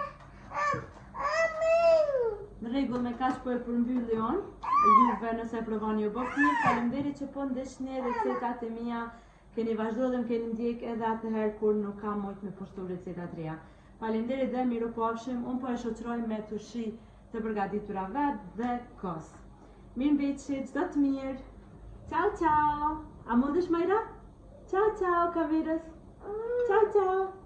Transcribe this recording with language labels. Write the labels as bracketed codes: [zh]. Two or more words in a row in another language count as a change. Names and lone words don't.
[sq] Në rregull, me kaq po e përmbylli on, juve nëse e provani ju bëftë mirë, faleminderit që po ndeshni recetat e mia, keni vazhdu dhe më keni ndjek edhe atëherë kur nuk kam mujt me poshtu recetat reja. Faleminderit dhe miru pafshim, unë po e shoqëroj me tushi të përgatitura vetë dhe kos. Mirë mbeqi, çdo të mirë. [it] Ciao ciao. [sq] A mundesh Majra? [it] Ciao ciao [sq] kamerës. [it] Ciao ciao.